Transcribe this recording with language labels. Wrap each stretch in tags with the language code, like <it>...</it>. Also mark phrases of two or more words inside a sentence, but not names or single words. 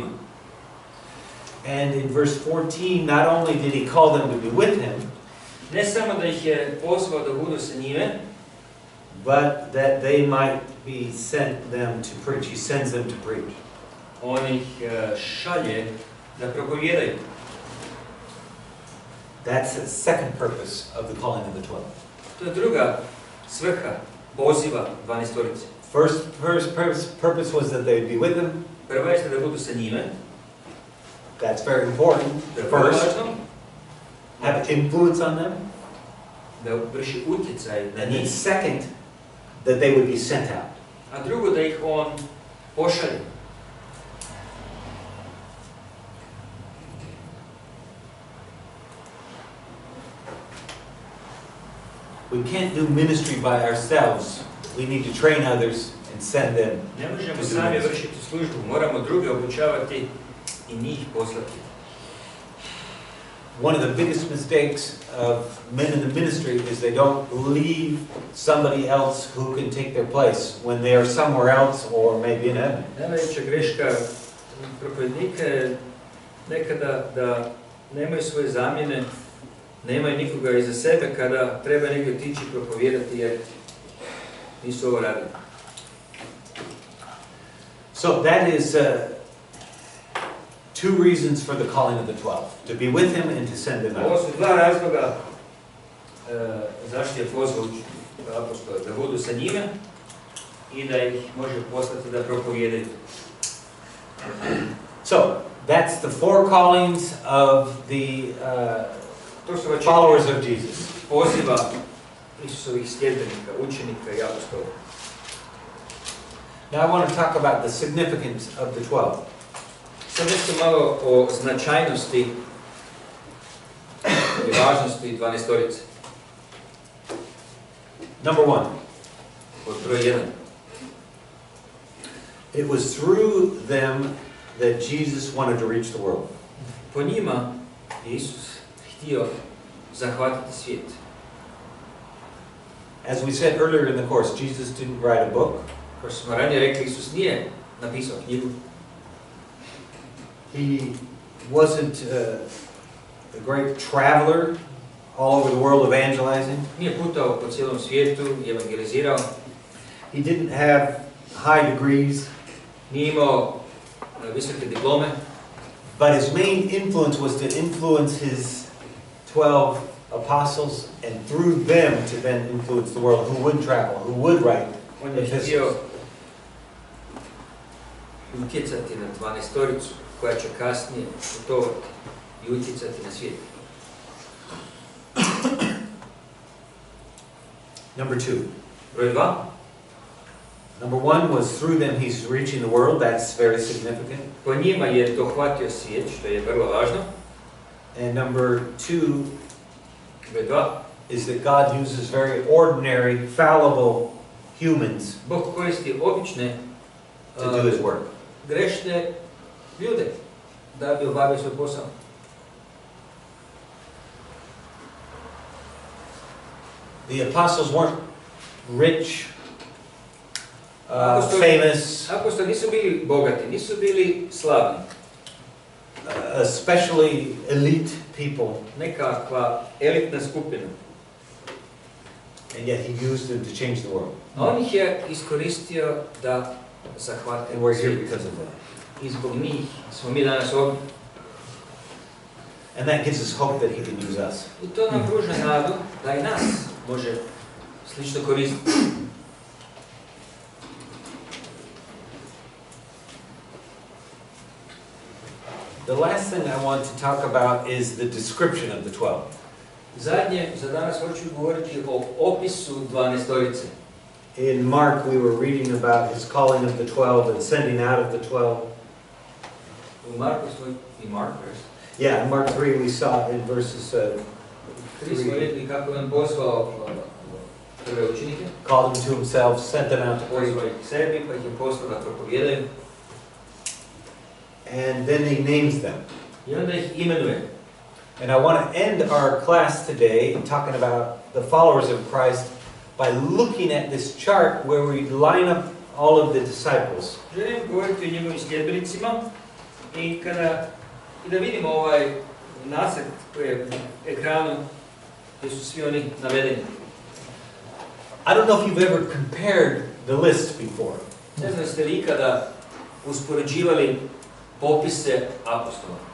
<en>And in verse 14, not only did he call them to be with him,</en> <bs>Ne samo da ih je pozvao da budu sa njime,</bs> <en>but that they might be sent them to preach. He sends them to preach.</en> <bs>on ih šalje da propovijedaju.</bs> <en>That's the second purpose of the calling of the 12.</en> <bs>To je druga svrha poziva 12-torice.</bs> <en>First purpose was that they would be with him.</en> <bs>Prva jeste da budu sa njime.</bs> <en>That's very important.</en> <bs>To je vrlo</bs> <en>First,</en> <bs>važno.</bs> <en>have influence on them.</en> <bs>Da vrši utjecaj na</bs> <en>And then</en> <bs>njih.</bs> <en>second, that they would be sent out.</en> <bs>A drugo, da ih on pošalje.</bs> <en>We can't do ministry by ourselves. We need to train others and send them.</en> <bs>Ne možemo sami vršiti službu, moramo druge obučavati i njih poslati.</bs> <en>One of the biggest mistakes of men in the ministry is they don't leave somebody else who can take their place when they are somewhere else or maybe in heaven.</en> <bs>Najveća greška propovednika je nekada da nemaju svoje zamjene, nemaju nikoga iza sebe kada treba negdje otići propovijedati jer nisu ovo radili.</bs> <en>So that is two reasons for the calling of the 12. To be with him and to send them</en> <bs>Ovo</bs> <en>out.</en> <bs>su dva razloga zašto je pozvao apostola, da budu sa njime i da ih može poslati da propovijedaju.</bs> <en>So that's the four callings of the</en> <bs>To su već</bs> <en>followers of Jesus.</en> <bs>poziva Isusovih sljedbenika, učenika i apostola.</bs> <en>Now I want to talk about the significance of the 12.</en> <bs>Sad nešto malo o značajnosti i važnosti 12-torice.</bs> <en>Number one,</en> <bs>Pod broj 1.</bs> <en>it was through them that Jesus wanted to reach the world.</en> <bs>Po njima je Isus htio zahvatiti svijet.</bs> <en>As we said earlier in the course, Jesus didn't write a book.</en> <bs>Kao što smo ranije rekli, Isus nije napisao knjigu.</bs> <en>He wasn't a great traveler all over the world evangelizing.</en> <bs>Nije putao po cijelom svijetu i evangelizirao.</bs> <en>He didn't have high degrees.</en> <bs>Nije imao visoke diplome.</bs> <en>But his main influence was to influence his 12 apostles, and through them to then influence the world, who would travel, who would write</en> <bs>On je htio utjecati na 12-toricu koja će kasnije putovati i utjecati na svijet.</bs> <en>Number two.</en> <bs>Broj 2.</bs> <en>Number one was through them he's reaching the world. That's very significant.</en> <bs>Po njima je dohvatio svijet, što je vrlo važno.</bs> <en>And number two</en> <bs>Broj 2.</bs> <en>is that God uses very ordinary, fallible humans</en> <bs>Bog koristi obične,</bs> <en>to do his work.</en> <bs>grešne ljude da bi obavio svoj posao.</bs> <en>The apostles weren't rich, famous,</en> <bs>Apostoli nisu bili bogati, nisu bili slavni.</bs> <en>especially elite people,</en> <bs>Nekakva elitna skupina.</bs> <en>and yet he used them to change the world.</en> <bs>A on ih je iskoristio da zahvate</bs> <en>And we're here</en> <bs>svijet.</bs> <en>because of that.</en> <bs>I zbog njih smo mi danas ovdje.</bs> <en>And that gives us hope that he can use us.</en> <bs>I to nam pruža nadu da i nas može slično koristiti.</bs> <en>The last thing I want to talk about is the description of the 12.</en> <bs>Zadnje, za danas hoću govoriti o opisu 12-torice.</bs> <en>In Mark, we were reading about his calling of the 12 and sending out of the 12.</en> <bs>U Marku smo i Mark,</bs> <en>Yeah, in Mark 3, we saw in verses</en> <bs>3 smo vidjeli kako je on poslao prve učenike.</bs> <en>called them to himself, sent them out to preach.</en> <bs>Pozvao ih sebi, pa ih je poslao da propovijedaju.</bs> <en>And then he names them.</en> <bs>I onda ih imenuje.</bs> <en>And I want to end our class today talking about the followers of Christ by looking at this chart where we line up all of the disciples.</en> <bs>Želim govoriti o njegovim sljedbenicima i da vidimo ovaj nacrt koji je na ekranu gdje su svi oni navedeni.</bs> <en>I don't know if you've ever compared the list before.</en> <bs>Ne znam ste li ikada uspoređivali popise apostola.</bs>